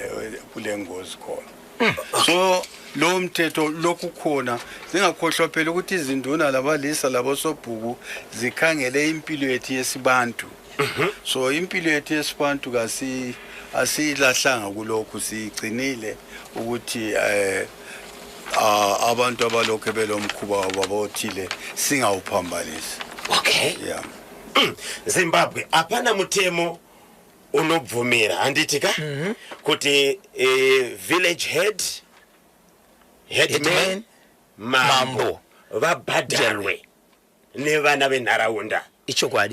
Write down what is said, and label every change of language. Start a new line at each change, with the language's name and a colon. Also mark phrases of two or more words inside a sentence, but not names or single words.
North Ndebele: kule ngozi khona so lo mthetho lokhu khona singakhohlwa phela ukuthi izinduna labalisa labosobhuku zikhangele impilo yethu yesibantu so impilo yethu yesibantu asilahlanga kulokhu sigcinile ukuthi abantu abalokho belomkhuba wabothile singawuphambanisi. Okay, yeah.
Shona: Zimbabwe apana mutemo unobvumira anditi ka kuti
English: village headman
Shona: mambo vabhadharwe nevana venharaunda ichokwadi